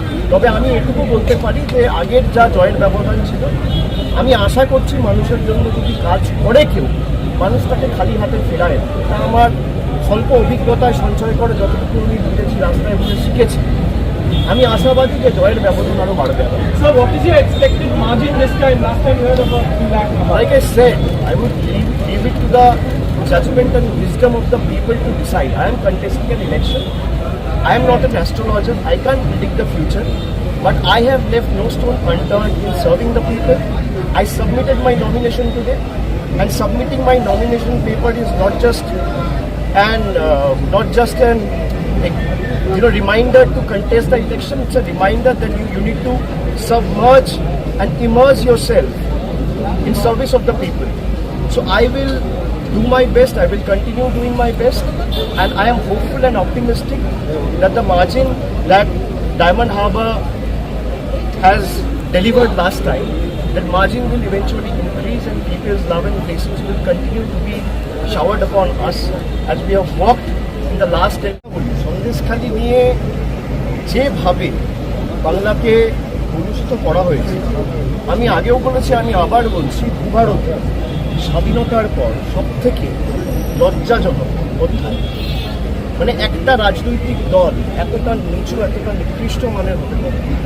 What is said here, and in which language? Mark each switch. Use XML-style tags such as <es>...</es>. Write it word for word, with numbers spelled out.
<bn>তবে আমি এটুকু বলতে পারি যে আগের যা জয়ের ব্যবধান ছিল, আমি আশা করছি মানুষের জন্য যদি কাজ করে কেউ, মানুষ তাকে খালি হাতে ফেরায়। তা আমার স্বল্প অভিজ্ঞতায় সঞ্চয় করে যতটুকু আমি বুঝেছি, রাস্তায় বসে শিখেছি, আমি আশাবাদী যে জয়ের ব্যবধান আরও বাড়বে।</bn> <en>So what is your expected margin this time? Last time you had about two lakh. Like I said, I would leave, leave it to the judgment and wisdom of the people to decide. I am contesting an election. I am not an astrologer. I can't predict the future. But I have left no stone unturned in serving the people. I submitted my nomination today. And submitting my nomination paper is not just an uh, not just an you know reminder to contest the election. It's a reminder that you, you need to submerge and immerse yourself in service of the people. So I will do my best. I will continue doing my best, and I am hopeful and optimistic that the margin that Diamond Harbour has delivered last time, that margin will eventually increase, and people's love and blessings will continue to be showered upon us as we have walked in the last ten years.</en> <bn>Sandeshkhali নিয়ে যেভাবে বাংলাকে অনুষ্ঠিত করা হয়েছে, আমি আগেও বলেছি, আমি আবার বলছি, ভূভারতে স্বাধীনতার পর সব থেকে লজ্জাজনক অধ্যায়। মানে একটা রাজনৈতিক দল এতটা নিচু, এতটা নিকৃষ্ট মানের হতে পারে।</bn>